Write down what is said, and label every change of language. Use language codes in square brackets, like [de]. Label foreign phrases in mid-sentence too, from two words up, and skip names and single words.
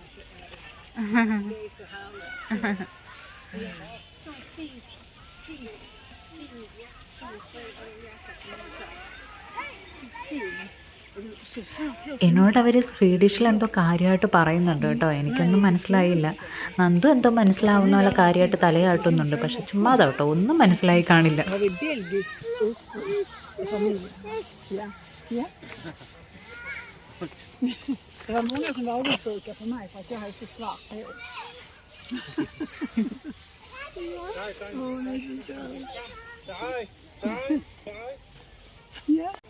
[ml] എന്നോട് അവർ സ്വീഡിഷിൽ എന്തോ കാര്യമായിട്ട് പറയുന്നുണ്ട് കേട്ടോ. എനിക്കൊന്നും മനസ്സിലായില്ല. നന്ദു എന്തോ മനസ്സിലാവുന്ന പോലെ കാര്യമായിട്ട് തലയാട്ടുന്നുണ്ട്. പക്ഷെ ചുമ്മാതാ കേട്ടോ, ഒന്നും മനസ്സിലായി കാണില്ല. [sv] Det var många som var avundsjuka på mig för att jag hade så svart hår. Ja.